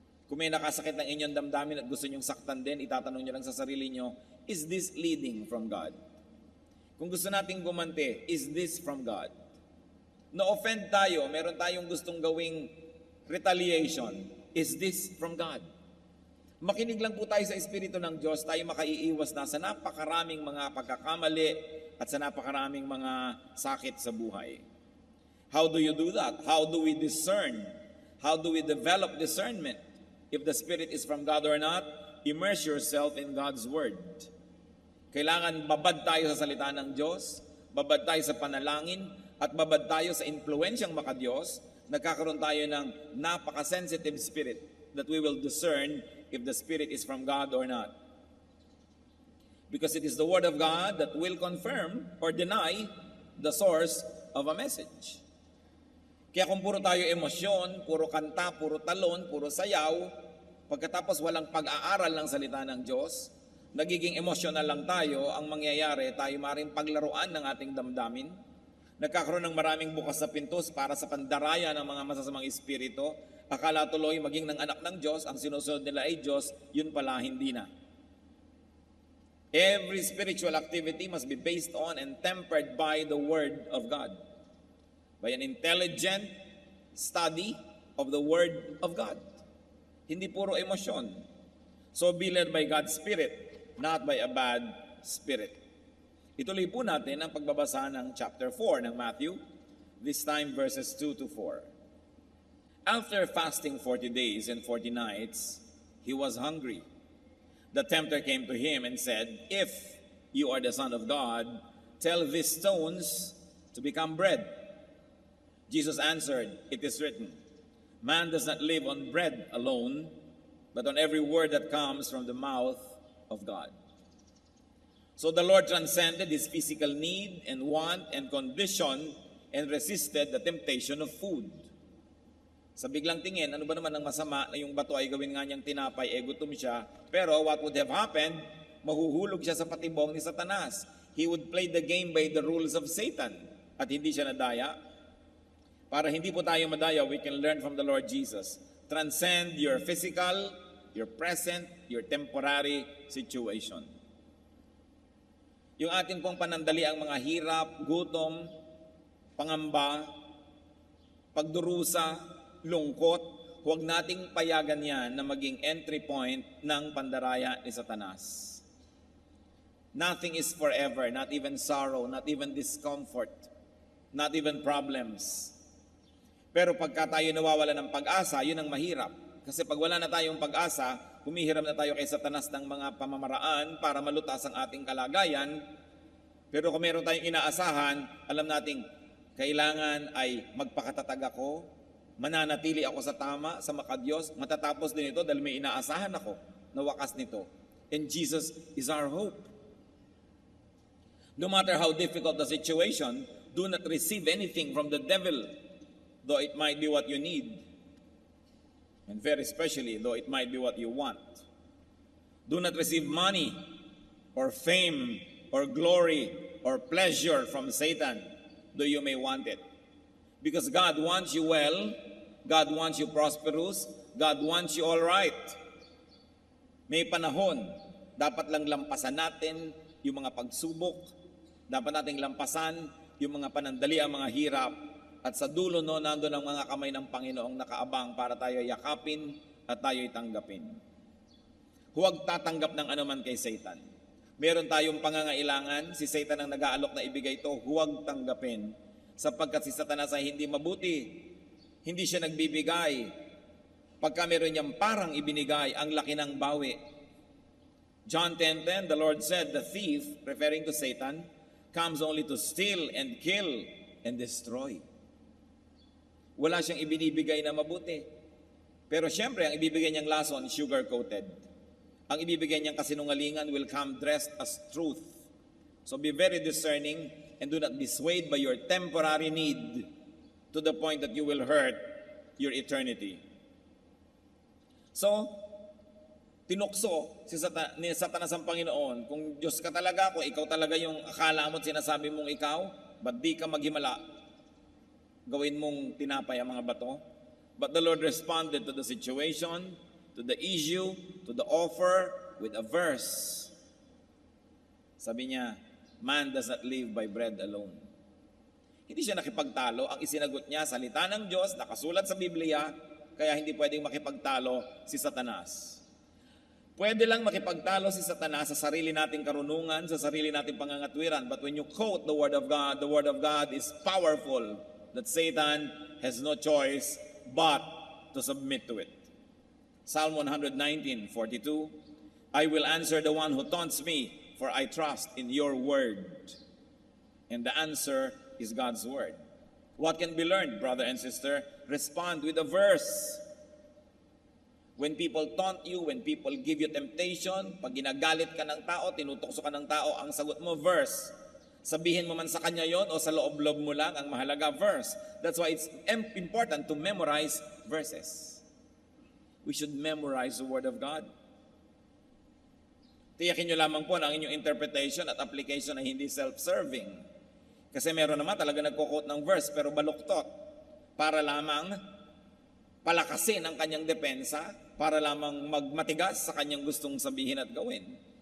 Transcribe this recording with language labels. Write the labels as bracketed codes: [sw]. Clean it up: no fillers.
[tl] Kung may nakasakit ng inyong damdamin at gusto nyong saktan din, itatanong nyo lang sa sarili nyo, [en] is this leading from God? [tl] Kung gusto nating gumanti, [en] is this from God? [tl] Na-offend tayo, meron tayong gustong gawing retaliation, [en] is this from God? [tl] Makinig lang po tayo sa Espiritu ng Diyos, tayo makaiiwas na sa napakaraming mga pagkakamali at sa napakaraming mga sakit sa buhay. [en] How do you do that? How do we discern? How do we develop discernment? If the Spirit is from God or not, immerse yourself in God's Word. [tl] Kailangan babad tayo sa salita ng Diyos, babad tayo sa panalangin, at babad tayo sa impluensyang makadiyos. Nagkakaroon tayo ng napaka-sensitive [en] spirit that we will discern if the Spirit is from God or not. Because it is the Word of God that will confirm or deny the source of a message. [tl] Kaya kung puro tayo emosyon, puro kanta, puro talon, puro sayaw, pagkatapos walang pag-aaral ng salita ng Diyos, nagiging emosyonal lang tayo, ang mangyayari, tayo maaaring paglaruan ng ating damdamin. Nagkakaroon ng maraming bukas na pintos para sa pandaraya ng mga masasamang espiritu. Akala tuloy maging ng anak ng Diyos, ang sinusunod nila ay Diyos, yun pala hindi na. [en] Every spiritual activity must be based on and tempered by the Word of God. By an intelligent study of the Word of God. [tl] Hindi puro emosyon. [en] So be led by God's Spirit, not by a bad spirit. [tl] Ituloy po natin ang pagbabasa ng chapter 4 ng Matthew, [en] this time verses 2 to 4. After fasting 40 days and 40 nights, he was hungry. The tempter came to him and said, if you are the Son of God, tell these stones to become bread. Jesus answered, it is written, man does not live on bread alone, but on every word that comes from the mouth of God. So the Lord transcended his physical need and want and condition and resisted the temptation of food. [tl] Sa biglang tingin, ano ba naman ang masama na yung bato ay gawin nga niyang tinapay, gutom siya. Pero [en] what would have happened? [tl] Mahuhulog siya sa patibong ni Satanas. [en] He would play the game by the rules of Satan. [tl] At hindi siya nadaya. Para hindi po tayo madaya, [en] we can learn from the Lord Jesus. Transcend your physical, your present, your temporary situation. [tl] Yung atin pong panandali ang mga hirap, gutom, pangamba, pagdurusa, lungkot, huwag nating payagan yan na maging entry point ng pandaraya ni Satanas. [en] Nothing is forever, not even sorrow, not even discomfort, not even problems. [tl] Pero pagka tayo nawawala ng pag-asa, yun ang mahirap. Kasi pag wala na tayong pag-asa, humihiram na tayo kay Satanas ng mga pamamaraan para malutas ang ating kalagayan. Pero kung meron tayong inaasahan, alam nating kailangan ay magpakatatag ako, mananatili ako sa tama, sa makadiyos, matatapos din ito dahil may inaasahan ako na wakas nito. [en] And Jesus is our hope. No matter how difficult the situation, do not receive anything from the devil, though it might be what you need. And very especially, though it might be what you want. Do not receive money or fame or glory or pleasure from Satan, though you may want it. Because God wants you well, God wants you prosperous, God wants you all right. [tl] May panahon, dapat lang lampasan natin yung mga pagsubok, dapat nating lampasan yung mga panandali, ang mga hirap, at sa dulo no, nandun ang mga kamay ng Panginoong nakaabang para tayo yakapin at tayo'y tanggapin. Huwag tatanggap ng anuman kay Satan. Meron tayong pangangailangan, si Satan ang nag-aalok na ibigay ito, huwag tanggapin. Sapagkat si Satanas ay hindi mabuti, hindi siya nagbibigay. Pagka meron niyang parang ibinigay, ang laki ng bawi. [en] John 10:10, the Lord said, the thief, referring to Satan, comes only to steal and kill and destroy. [tl] Wala siyang ibinibigay na mabuti. Pero siyempre, ang ibibigay niyang lason, sugar-coated. Ang ibibigay niyang kasinungalingan [en] will come dressed as truth. So be very discerning and do not be swayed by your temporary need to the point that you will hurt your eternity. [tl] So, tinukso ni Satanas ang Panginoon, kung Diyos ka talaga, kung ikaw talaga yung akala mo at sinasabi mong ikaw, ba't di ka maghimala? Gawin mong tinapay ang mga bato. [en] But the Lord responded to the situation, to the issue, to the offer with a verse. [tl] Sabi niya, [en] man does not live by bread alone. [tl] Hindi siya nakipagtalo. Ang isinagot niya, salita ng Diyos, nakasulat sa Biblia, kaya hindi pwedeng makipagtalo si Satanas. Pwede lang makipagtalo si Satanas sa sarili nating karunungan, sa sarili nating pangangatwiran. [en] But when you quote the Word of God is powerful, that Satan has no choice but to submit to it. Psalm 119:42, I will answer the one who taunts me, for I trust in your word. And the answer is God's word. What can be learned, brother and sister? Respond with a verse. When people taunt you, when people give you temptation, [tl] pag ginagalit ka ng tao, tinutokso ka ng tao, ang sagot mo, [en] verse. [tl] Sabihin mo man sa kanya yon o sa loob-loob mo lang, ang mahalaga, verse. [en] That's why it's important to memorize verses. We should memorize the Word of God. [tl] Tiyakin nyo lamang po na ang inyong interpretation at application ay hindi self-serving. Kasi meron naman talaga nagko-quote ng verse pero baluktot para lamang palakasin ang kanyang depensa, para lamang magmatigas sa kanyang gustong sabihin at gawin.